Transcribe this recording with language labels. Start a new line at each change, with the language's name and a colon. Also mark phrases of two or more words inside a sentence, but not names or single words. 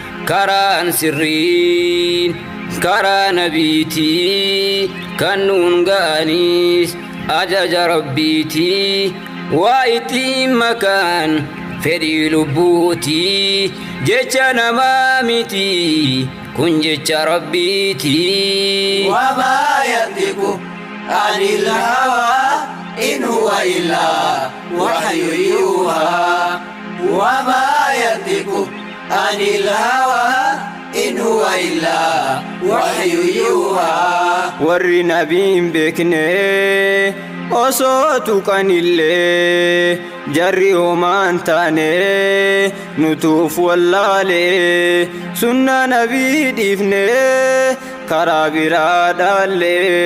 Oromo: Karaan sirriin karaa nabiitii kan nuun ga'aniis ajaja rabbiitii waa ittiin makaan fedhii lubbuutii jecha namaa miti kun jecha rabbiitii.
Arabic: وما ينطق عن الهوى إن هو إلا وحي يوحى. وما ينطق عن الهوى إن هو إلا وحي يوحى.
Oromo: Warri nabiin beekne osoo tuqanillee jarri homaan taane nutuuf wallaale sunna nabii dhiifne karaa biraa dhaalle.